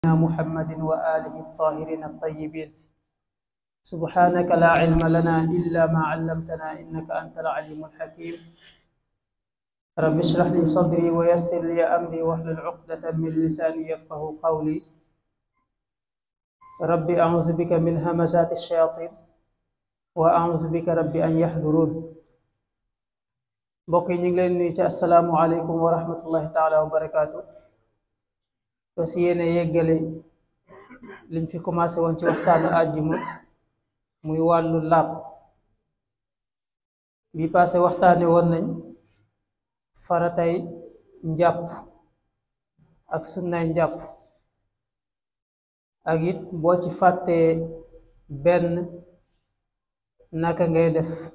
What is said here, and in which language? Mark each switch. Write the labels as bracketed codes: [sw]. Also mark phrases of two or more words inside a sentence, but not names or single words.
[ar] محمد وآله الطاهرين الطيبين. سبحانك لا علم لنا إلا ما علمتنا إنك أنت العليم الحكيم. رب اشرح لي صدري ويسر لي أمري واحلل عقدة من لساني يفقه قولي. رب أعوذ بك من همزات الشياطين وأعوذ بك رب أن يحضرون. [wo] mbokk yi ñu ngi leen nuyu ci [ar] السلام عليكم ورحمة الله تعالى وبركاته. [wo] fas yéene yeggale liñ fi commencé woon ci waxtaanu àjjuma muy wàllu laab. bi passé waxtaane woon nañ faratay njàpp ak sunnay njàpp ak it boo ci fàttee benn naka ngay def